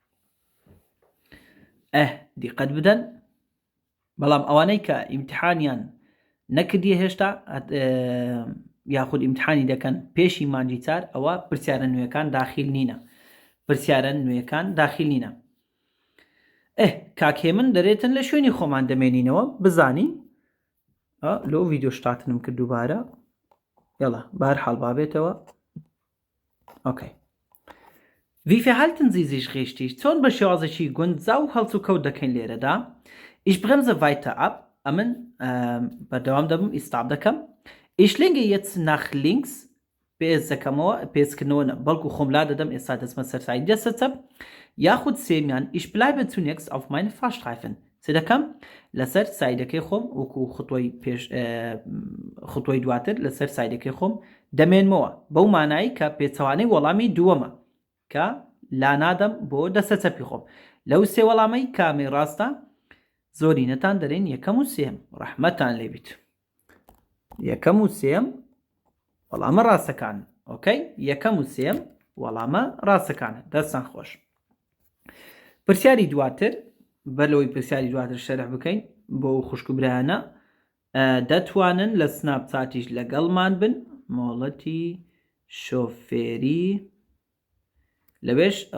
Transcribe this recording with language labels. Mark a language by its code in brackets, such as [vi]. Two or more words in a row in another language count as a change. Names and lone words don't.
[ckb] دیقەت بدەن بەڵام ئەوانەی کە ئیمتحانیان نەکردیە هێشتا یاخود ئیمتحانی دەکەن پێشی مانجی چار ئەوە پرسیارە نوێەکان داخل نینە پرسیارە نوێەکان داخل نینە کاکێ من دەرێتن لە شوێنی خۆمان دەمێنینەوە بزانین لۆ ڤیددیۆ شتاتنم کرد دووبارە یاڵا بەهەرحاڵ بابێتەوە ئۆکەی [de] Wie verhalten Sie sich richtig? [ckb] چۆن بە شێوازێکی گونجاو و هەڵس و کەوت دەکەین لێرەدا [de] Ich bremse weiter ab [ckb] ئەمن بەردەوام دەبم ئیستاب دەکەم [de] Ich lenke jetzt nach links [ckb] پێز دەکەمەوە پێچکردنەوە بەڵکو خۆملا دەدەم ئێستا دەچمە سەر سایدی دەسەچە یاخود سێمیان [de] Ich bleibe zunächst auf meine Fahrstreifen [ckb] چ دەکەم لەسەر سایدەکەی خۆم وەکو خوتۆی دواتر لەسەر سایدەکەی خۆم دەمێنمەوە بەو مانایی کە پێچەوانەی وەڵامی دووەمە کە لا نادەم بۆ دەستە چەپی خۆم لەو سێ وەڵامەی کامی ڕاستە زۆرینەتان دەرێن یەکەم و سێم ڕەحمەتان لێبیت یەکەم و سێم وەڵامە ڕاستەکان ئۆکەی یەکەم و سێم وەڵامە ڕاستەکانە دەستان خۆش پرسیاری دواتر بەلەوەی پرسیاری دواتر شەرح بکەین بۆ خوشک برایانە دەتوانن لە سناپچاتیش لەگەڵمان بن مۆڵەتی شۆفێری لەوێش